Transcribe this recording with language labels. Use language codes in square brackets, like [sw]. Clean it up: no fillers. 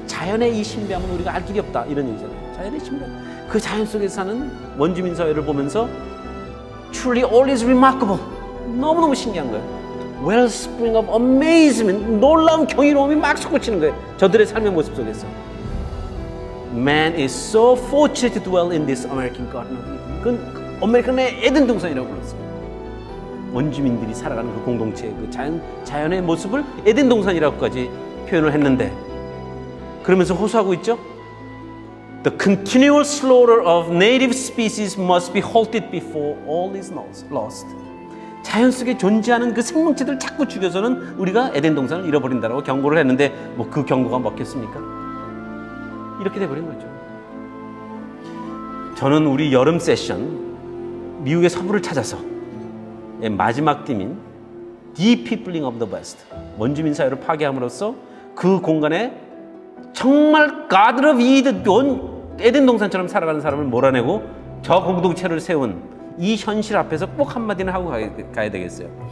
[ko] 자연의 이 신비함은 우리가 알 길이 없다 이런 얘기잖아요. 자연의 신비함. 그 자연 속에 사는 원주민 사회를 보면서 [en] Truly all is remarkable. [ko] 너무너무 신기한 거예요. [en] Wellspring of amazement. [ko] 놀라운 경이로움이 막 솟구치는 거예요. 저들의 삶의 모습 속에서. [en] Man is so fortunate to dwell in this American Garden of Eden. [ko] 그건 아메리칸의 에덴 동산이라고 불렀어요. 원주민들이 살아가는 그 공동체의 그 자연의 모습을 에덴 동산이라고까지 표현을 했는데, 그러면서 호소하고 있죠. [en] The continual slaughter of native species must be halted before all is lost. [ko] 자연 속에 존재하는 그 생명체들 자꾸 죽여서는 우리가 에덴 동산을 잃어버린다라고 경고를 했는데 뭐 그 경고가 먹혔습니까? 이렇게 돼버린 거죠. 저는 우리 여름 세션 미국의 서부를 찾아서 마지막 팀인 [en] Depeopling of the West, [ko] 원주민 사회를 파괴함으로써 그 공간에 정말 [en] God of Eden, [ko] 에덴 동산처럼 살아가는 사람을 몰아내고 저 공동체를 세운 이 현실 앞에서 꼭 한마디는 하고 가야 되겠어요.